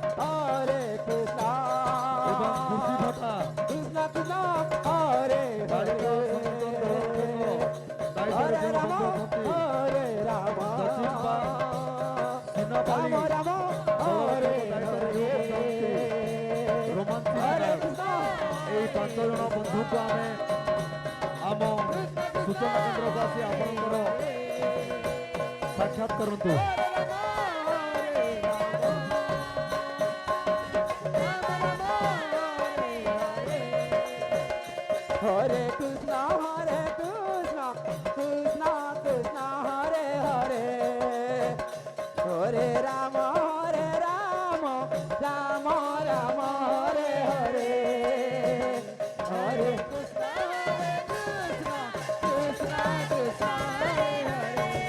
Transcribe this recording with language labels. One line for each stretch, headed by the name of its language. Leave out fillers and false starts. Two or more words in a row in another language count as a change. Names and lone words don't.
Odia: ଏବଂ ଖୁସି ଭଟ୍ଟା ବାଳିକା ସଂକୀର୍ତ୍ତନ ଦଳ ରକ୍ଷକ ଦାୟିତ୍ୱରେ ଯେଉଁ ବନ୍ଧୁ ଅଛନ୍ତି ସଚିବା ସିନାପାଳି ଦଳ ରକ୍ଷକ ଦାୟିତ୍ୱରେ ଯେଉଁ ବନ୍ଧୁ ଅଛନ୍ତି ରୋମାଞ୍ଚି এই 5 ଜଣ ବନ୍ଧୁଙ୍କୁ ଆମେ ଆମ ସୂଚନା କେନ୍ଦ୍ରକୁ ଆସି ଆପଣଙ୍କର ସାକ୍ଷାତ କରନ୍ତୁ।
Hindi: हरे कृष्ण कृष्ण कृष्ण हरे हरे हरे राम राम राम हरे हरे हरे कृष्ण कृष्ण कृष्ण हरे हरे